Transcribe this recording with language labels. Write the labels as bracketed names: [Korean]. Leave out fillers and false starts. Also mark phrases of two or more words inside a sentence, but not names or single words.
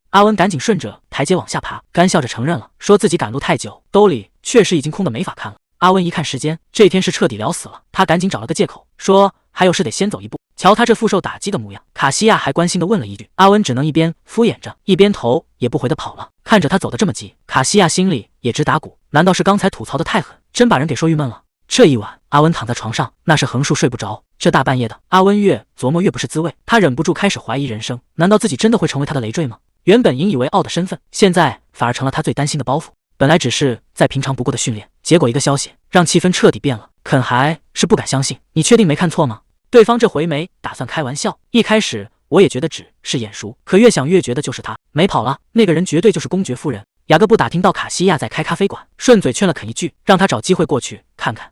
[Chinese] 阿溫趕緊順着台階往下爬，乾笑着承認了，說自己趕路太久，兜裡確實已經空得沒法看了。阿溫一看時間，這天是徹底聊死了，他趕緊找了個借口，說還有事得先走一步。瞧他這復受打擊的模樣，卡西亞還關心地問了一句，阿溫只能一邊敷衍着，一邊頭也不回地跑了。看着他走得這麼急，卡西亞心裡也直打鼓，難道是刚才吐槽的太狠，真把人給說鬱悶了？這一晚，阿溫躺在床上，那是橫豎睡不着。這大半夜的，阿溫越琢磨越不是滋味，他忍不住開始懷疑人生，難道自己真的會成為他的累贅嗎？原本引以為傲的身份，現在反而成了他最擔心的包袱。本來只是再平常不過的訓練，結果一個消息讓氣氛徹底變了。肯還是不敢相信，你確定沒看錯嗎？對方這回沒打算開玩笑，一開始我也覺得只是眼熟，可越想越覺得就是他，沒跑了，那個人絕對就是公爵夫人。雅各布打聽到卡西亞在開咖啡馆，順嘴勸了肯一句，讓他找機會過去看看。